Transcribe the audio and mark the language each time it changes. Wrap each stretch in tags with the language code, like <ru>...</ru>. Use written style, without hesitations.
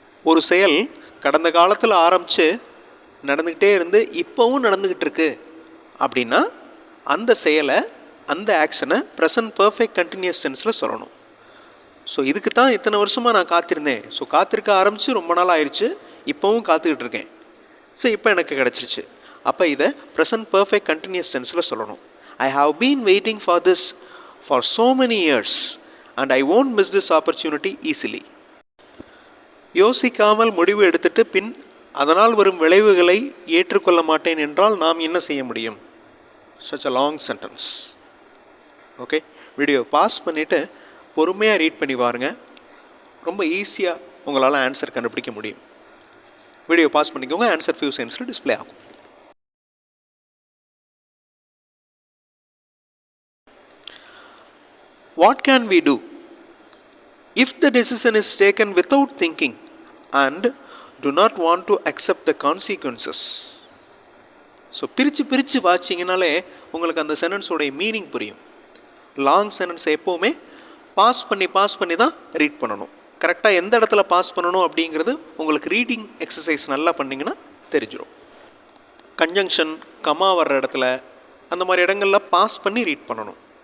<ta>ஒரு செயல் கடந்த காலத்தில் ஆரம்பித்து நடந்துக்கிட்டே இருந்து இப்போவும் நடந்துக்கிட்டு இருக்கு அப்படின்னா அந்த செயலை, அந்த ஆக்ஷனை ப்ரெசன்ட் பர்ஃபெக்ட் கண்டினியூஸ் டென்ஸில் சொல்லணும். ஸோ இதுக்கு தான் இத்தனை வருஷமாக நான் காத்திருந்தேன். ஸோ காத்திருக்க ஆரம்பித்து ரொம்ப நாள் ஆயிடுச்சு, இப்போவும் காத்துக்கிட்டு இருக்கேன். ஸோ இப்போ எனக்கு கிடச்சிருச்சு. அப்போ இதை ப்ரெசன்ட் பர்ஃபெக்ட் கண்டினியூஸ் டென்ஸில் சொல்லணும்.</ta> <en>I have been waiting for this for so many years and I won't miss this opportunity easily.</en> <ta>யோசிக்காமல் முடிவு எடுத்துட்டு பின் அதனால் வரும் விளைவுகளை ஏற்றுக்கொள்ள மாட்டேன் என்றால் நாம் என்ன செய்ய முடியும்?</ta> <en>Such a long sentence.</en> <ta>Okay, video pass பண்ணிவிட்டு பொறுமையாக ரீட் பண்ணி பாருங்க. ரொம்ப ஈஸியாக உங்களால் ஆன்சர் கண்டுபிடிக்க முடியும். வீடியோ பாஸ் பண்ணிக்கோங்க. ஆன்சர் ஃபியூ செகண்ட்ஸில் டிஸ்பிளே ஆகும்.</ta> <en>What can we do if the decision is taken without thinking and do not want to accept the consequences?</en> <ta>So பிரித்து வாச்சிங்கனாலே உங்களுக்கு அந்த சென்டென்ஸோடைய மீனிங் புரியும். லாங் சென்டென்ஸை எப்போவுமே பாஸ் பண்ணி தான் ரீட் பண்ணணும். கரெக்டாக எந்த இடத்துல பாஸ் பண்ணணும் அப்படிங்கிறது உங்களுக்கு ரீடிங் எக்ஸசைஸ் நல்லா பண்ணிங்கன்னா தெரிஞ்சிடும். கன்ஜங்ஷன், கமா வர்ற இடத்துல அந்த மாதிரி இடங்களில் பாஸ் பண்ணி ரீட் பண்ணணும்.</ta>